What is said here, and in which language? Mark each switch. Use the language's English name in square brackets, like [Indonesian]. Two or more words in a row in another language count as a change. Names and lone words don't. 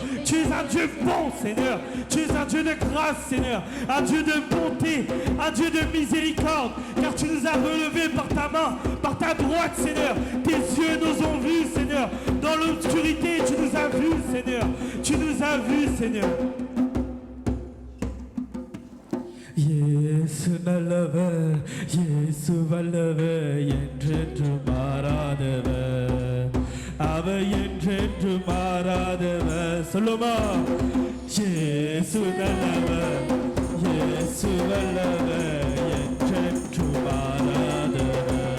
[French] Tu es un Dieu bon, Seigneur. Tu es un Dieu de grâce, Seigneur. Un Dieu de bonté, un Dieu de miséricorde. Car tu nous as relevés par ta main, par ta droite, Seigneur. Tes yeux nous ont vus, Seigneur. Dans l'obscurité, tu nous as vus, Seigneur. Tu nous as vus, Seigneur. [Tamil] இயேசு நல்லவ, இயேசு வல்லவ, என்றென்று மாறாதவர். அவர் என்றென்று மாறாதவர். சொல்லுமா? இயேசு நல்லவர், இயேசு வல்லவர், என்றென்று மாறாதவர்.